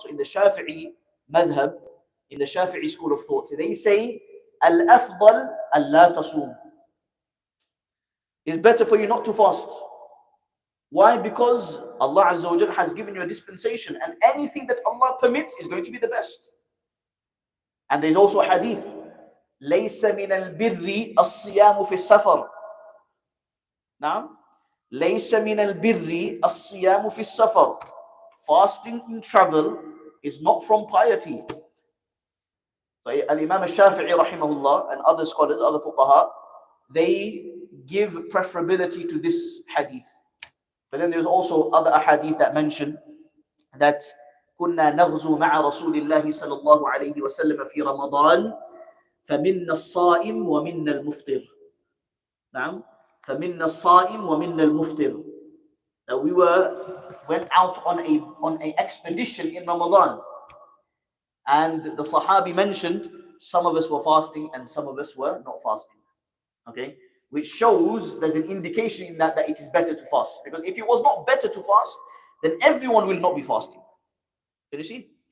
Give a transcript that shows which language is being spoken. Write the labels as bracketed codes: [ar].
[en] So in the Shafi'i madhab, in the Shafi'i school of thought, they say, [ar] Al-afdal alla tasum. [en] It's better for you not to fast. Why? Because Allah Azza wa Jal has given you a dispensation, and anything that Allah permits is going to be the best. And there's also a hadith, [ar] لَيْسَ مِنَ الْبِرِّ الصِّيَامُ فِي السَّفَرِ. Now, لَيْسَ مِنَ الْبِرِّ الصِّيَامُ فِي السَّفَرِ. [en] Fasting in travel is not from piety. So Imam al-Shafi'i rahimahullah and other scholars, other fuqaha, they give preferability to this hadith. But then there's also other ahadith that mention that [ar] كنا نغزو مع رسول الله صلى الله عليه وسلم في رمضان فمنا الصائم ومنا المفطر. نعم فمنا الصائم ومنا المفطر. [en] That we went out on a expedition in Ramadan, and the Sahabi mentioned some of us were fasting and some of us were not fasting. Okay, which shows there's an indication in that it is better to fast. Because if it was not better to fast, then everyone will not be fasting. Can you see?